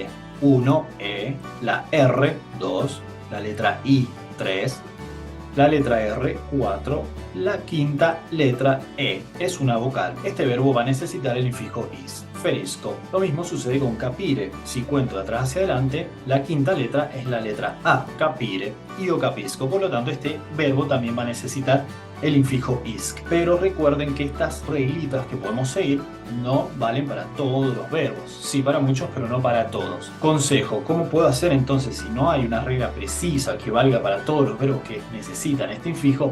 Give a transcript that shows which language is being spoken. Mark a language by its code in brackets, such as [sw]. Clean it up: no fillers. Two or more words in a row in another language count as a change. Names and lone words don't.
[es] 1, E, la R, 2, la letra I, 3, la letra R, 4, la quinta letra E. Es una vocal. Este verbo va a necesitar el infijo is. Ferisco. Lo mismo sucede con capire. Si cuento de atrás hacia adelante, la quinta letra es la letra A, capire. [it] Io capisco. [es] Por lo tanto, este verbo también va a necesitar el infijo isc. Pero recuerden que estas reglitas que podemos seguir no valen para todos los verbos. Sí para muchos, pero no para todos. Consejo, ¿cómo puedo hacer entonces si no hay una regla precisa que valga para todos los verbos que necesitan este infijo?